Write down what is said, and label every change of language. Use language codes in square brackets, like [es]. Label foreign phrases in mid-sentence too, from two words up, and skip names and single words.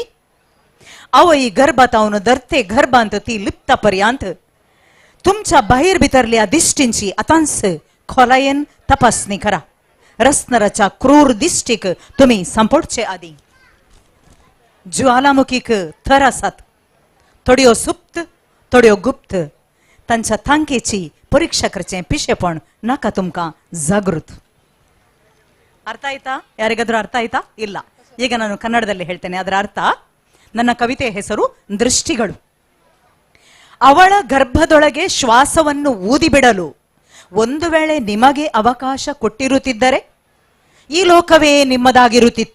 [kok] आवई गर्भातावन धरते गर्भांत ती लिप्ता पर्यंत तुमच्या बाहेर भितरल्या दिश्टींची आतांस खोलायेन तपासणी करा. रसनराच्या क्रूर दिश्टीक तुम्ही संपडचे आदी. ज्वालामुखीक थर आसात, थोड्यो सुप्त थोड्यो गुप्त. तांच्या तांकेची परीक्षा करचे पिशेपण नाका तुमका जागृत. [kn] ಅರ್ಥ ಆಯ್ತಾ? ಯಾರಿಗಾದ್ರೂ ಅರ್ಥ ಆಯ್ತಾ? ಇಲ್ಲ. ಈಗ ನಾನು ಕನ್ನಡದಲ್ಲಿ ಹೇಳ್ತೇನೆ ಅದರ ಅರ್ಥ. ನನ್ನ ಕವಿತೆಯ ಹೆಸರು ದೃಷ್ಟಿಗಳು. ಅವಳ ಗರ್ಭದೊಳಗೆ ಶ್ವಾಸವನ್ನು ಊದಿಬಿಡಲು ಒಂದು ವೇಳೆ ನಿಮಗೆ ಅವಕಾಶ ಕೊಟ್ಟಿರುತ್ತಿದ್ದರೆ ಈ ಲೋಕವೇ ನಿಮ್ಮದಾಗಿರುತ್ತಿತ್ತು.